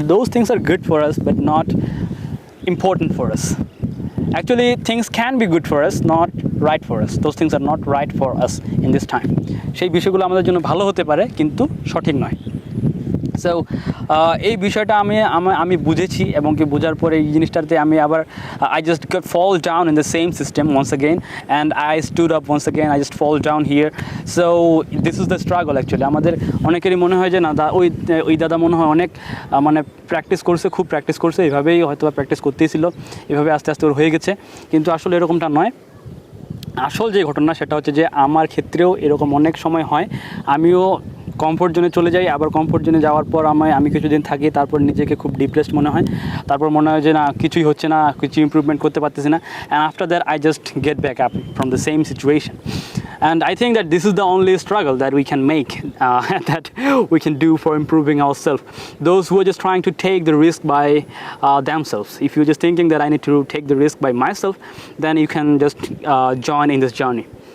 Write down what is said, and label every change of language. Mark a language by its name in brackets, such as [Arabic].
[English] Those things are good for us but not important for us. Actually things can be good for us, not right for us. Those things are not right for us in this time. [Bangla] সেই বিষয়গুলো আমাদের জন্য ভালো হতে পারে কিন্তু সঠিক নয়। সো এই বিষয়টা আমি বুঝেছি, এবং কি বোঝার পরে এই জিনিসটাতে আমি আবার [English] I just got fall down in the same system once again and I stood up once again, I just fall down here. So this is the struggle actually. [Bangla] আমাদের অনেকেরই মনে হয় যে না ওই দাদা মনে হয় অনেক মানে খুব প্র্যাকটিস করছে, এইভাবেই হয়তো প্র্যাকটিস করতেই ছিল, এভাবে আস্তে আস্তে ওর হয়ে গেছে। কিন্তু আসলে এরকমটা নয়। আসল যে ঘটনা সেটা হচ্ছে যে আমার ক্ষেত্রেও এরকম অনেক সময় হয়। আমিও কমফোর্ট জোনে চলে যাই, আবার কমফোর্ট জোনে যাওয়ার পর আমি কিছুদিন থাকি, তারপর নিজেকে খুব ডিপ্রেসড মনে হয়, তারপর মনে হয় যে না কিছুই হচ্ছে না, কিছু ইমপ্রুভমেন্ট করতে পারতেছি না। [English] And after that I just get back up from the same situation. And I think that this is the only struggle that we can make, that we can do for improving ourselves. Those who are just trying to take the risk by themselves. If you're just thinking that I need to take the risk by myself, then you can just join in this journey.